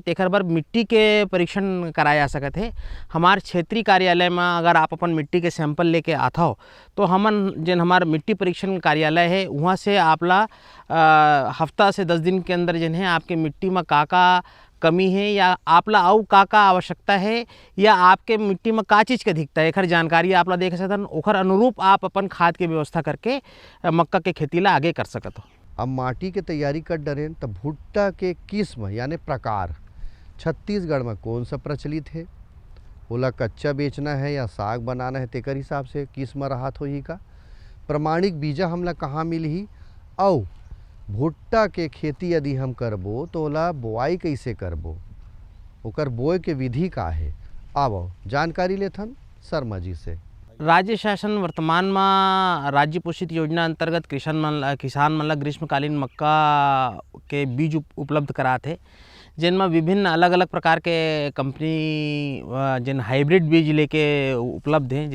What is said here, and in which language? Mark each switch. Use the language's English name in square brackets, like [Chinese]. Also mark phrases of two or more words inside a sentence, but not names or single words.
[Chhattisgarhi] तेखर बर मिट्टी के परीक्षण कराया जा सकत है। हमार क्षेत्रीय कार्यालय में अगर आप अपन मिट्टी के सैंपल लेके आता हो तो हमन जिन हमार मिट्टी परीक्षण कार्यालय है वहाँ से आपला हफ्ता से 10 दिन के अंदर जिन है आपके मिट्टी में का कमी है या आपला आउ का आवश्यकता है या आपके मिट्टी में का चीज़ के अधिकता है, एखर जानकारी आपला देख सकतन। ओखर अनुरूप आप अपन खाद के व्यवस्था करके मक्का के खेती ला आगे कर सकत हो। अब माटी के तैयारी कर डरें तो भुट्टा के किस्म यानी प्रकार छत्तीसगढ़ में कौन सा प्रचलित है, ओला कच्चा बेचना है या साग बनाना है, तेकर हिसाब से किस्म राहत होही का। प्रमाणिक बीजा हमला कहाँ मिलही, और भुट्टा के खेती यदि हम करबो तो ओला बोआई कैसे करबो, ओकर बोए के विधि का है, आवो जानकारी लेथन शर्मा जी से। राज्य शासन वर्तमान में राज्य पोषित योजना अंतर्गत किसान मन ला ग्रीष्मकालीन मक्का के बीज उपलब्ध कराते, जिनमें विभिन्न अलग अलग प्रकार के कंपनी जिन हाइब्रिड बीज लेके उपलब्ध हैं।